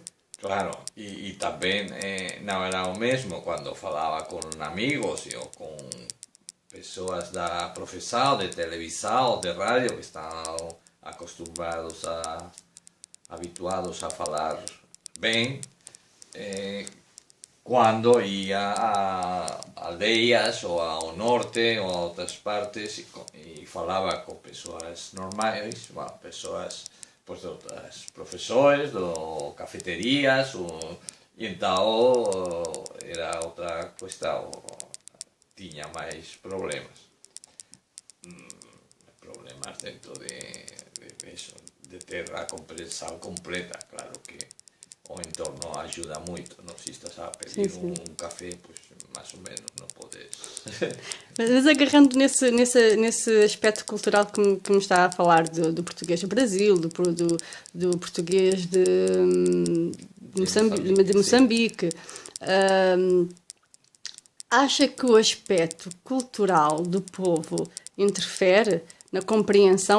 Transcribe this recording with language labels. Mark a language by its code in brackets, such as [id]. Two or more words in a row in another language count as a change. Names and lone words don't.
[pt] Claro, e também não era o mesmo quando falava com amigos ou com pessoas da profissão, de televisão, de rádio, que estão habituados a falar [gl] bem, cuando ia a aldeias ou ao norte ou a outras partes e falaba con persoas normais, bueno, persoas, pois, de outras profesores, do cafeterías, e então era outra cuestión, tiña máis problemas. Problemas dentro de eso, de ter a comprensión completa, claro que o entorno ajuda moito, non? Se estás a pedir [pt] sim. [gl] un café, pois máis ou menos non podes. [pt] Mas agarrando nesse aspecto cultural que me está a falar do português do Brasil, do português de Moçambique, acha que o aspecto cultural do povo interfere na compreensão?